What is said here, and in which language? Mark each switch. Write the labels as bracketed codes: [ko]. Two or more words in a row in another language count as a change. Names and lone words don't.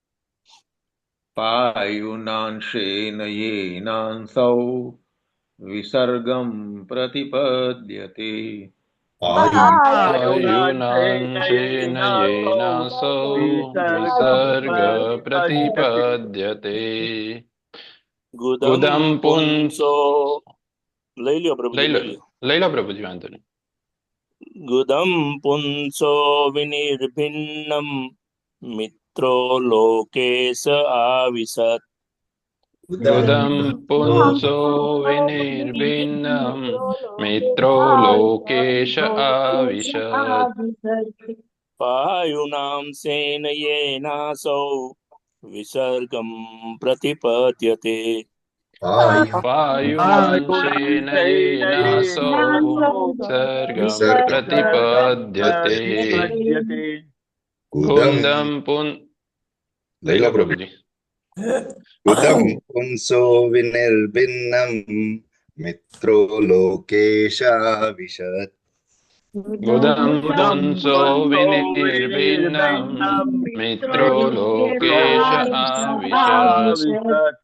[sa] पायुनांशेन येनांसौ विसर्गं प्रतिपद्यते पायुनांशेन येनासौ विसर्ग प्रतिपद्यते गुदं पुंसो [gu] લઈ લ્યો પ્રભુજી લઈ લો પ્રભુજી વાંધો નહીં. [sa] गुदं पुंसो विनिर्भिन्नं मित्रो लोकेश आविशत् गुदं पुंसो विनिर्भिन्नं मित्रो लोकेश आविशत् पायुनां सेनयेनासौ विसर्गं प्रतिपद्यते पायुनांशेन येनासौ विसर्गं प्रतिपद्यते गुदं [gu] લઈ લો પ્રભુજી. [sa] गुदं पुंसो विनिर्भिन्नं मित्रो लोकेश आविशत् गुदं पुंसो विनिर्भिन्नं मित्रो लोकेश आविशत्